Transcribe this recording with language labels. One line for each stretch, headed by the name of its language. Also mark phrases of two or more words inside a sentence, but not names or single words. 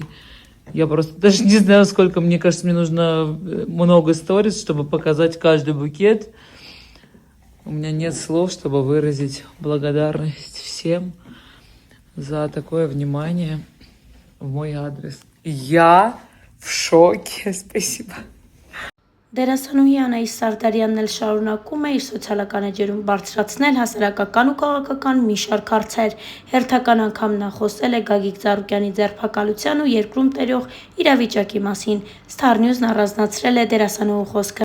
Russian: Я просто даже не знаю, сколько, мне кажется, мне нужно много сториз, чтобы показать каждый букет. У меня нет слов, чтобы выразить благодарность всем за такое внимание в мой адрес. Я в шоке, спасибо.
Armenian: Դերասանուհի Անահիս Սարդարյանն էլ շարունակում է իր սոցիալական էջերում բարձրացնել հասարակական ու քաղաքական մի շարք հարցեր։ Հերթական անգամ նա խոսել է Գագիկ Ծառուկյանի ձերբակալության ու երկրում տերող իրավիճակի մասին։ Star News-ն առանձնացրել է դերասանուհու խոսքը։